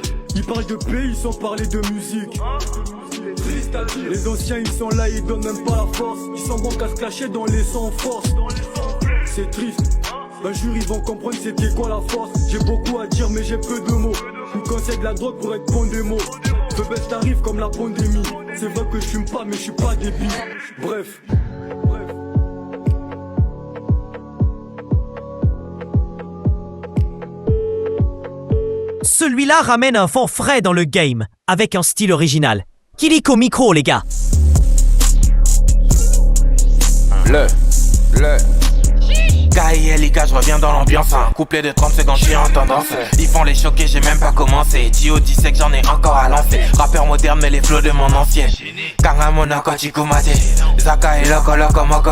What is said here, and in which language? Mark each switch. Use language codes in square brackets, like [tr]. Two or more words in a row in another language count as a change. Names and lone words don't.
[fr] Il parle de pays sans parler de musique. C'est triste à dire. Les anciens ils sont là, ils donnent même pas la force. Ils sont bons qu'à se cacher dans les sans force. C'est triste. Un jour ils vont comprendre c'était quoi la force. J'ai beaucoup à dire mais j'ai peu de mots. Ou quand c'est de la drogue pour être bon des mots. [en] The best [fr] arrive comme la pandémie. C'est vrai que je fume pas mais je suis pas débile. Bref. Celui-là ramène un vent frais dans le game, avec un style original. Kiliko micro les gars. K.I.L.I.K, je reviens dans l'ambiance. Un couplet de 30 secondes, je suis en tendance. Ils font les choquer, j'ai même pas commencé. Tio disait que j'en ai encore à lancer. Rappeur moderne, mais les flots de mon ancien. Kanga Monoko, Chikumate. Zaka et Loco, Loco, Moko.